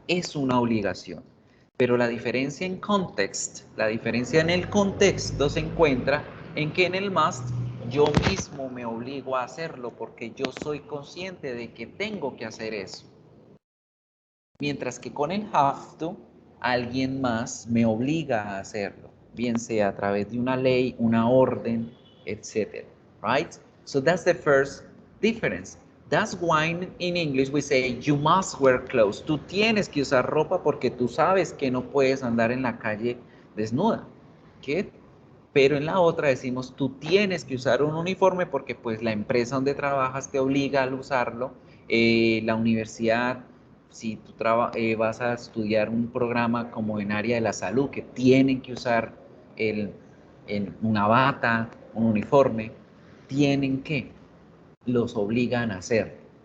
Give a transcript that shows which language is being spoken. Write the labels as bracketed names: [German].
[Spanish] Es una obligación. Pero la diferencia en context, la diferencia en el contexto se encuentra en que en el must yo mismo me obligo a hacerlo porque yo soy consciente de que tengo que hacer eso. Mientras que con el have to, alguien más me obliga a hacerlo, bien sea a través de una ley, una orden, etc. [English] Right? So that's the first difference. That's why in English we say you must wear clothes. [Spanish] Tú tienes que usar ropa porque tú sabes que no puedes andar en la calle desnuda. ¿Qué? Pero en la otra decimos tú tienes que usar un uniforme porque pues la empresa donde trabajas te obliga a usarlo, la universidad, si tú vas a estudiar un programa como en área de la salud que tienen que usar una bata, un uniforme, tienen que, los obligan a hacer.